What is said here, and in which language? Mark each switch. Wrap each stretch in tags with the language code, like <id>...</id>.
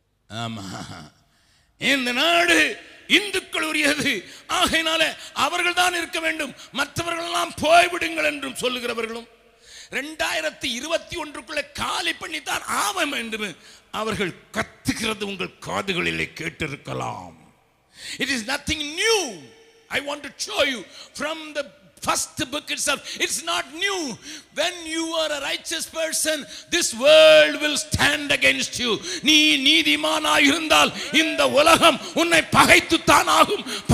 <ta>ஆமா, இந்த நாடு இந்துக்கள் உரியது, ஆகையினால அவர்கள் தான் இருக்க வேண்டும், மற்றவர்கள் எல்லாம் போய்விடுங்கள் என்றும் சொல்லுகிறவர்களும் 2021 காலி பண்ணித்தான் ஆவம் என்று அவர்கள் கத்துகிறது உங்கள் காதுகளிலே கேட்டிருக்கலாம்.</ta> <en>It is nothing new. I want to show you from the first book itself. It's not new. When you are a righteous person, this world will stand against you.</en> <ta>நீ நீதிமானாய் இருந்தால் இந்த உலகம் உன்னை பகைத்துத்தான் ஆகும்.</ta>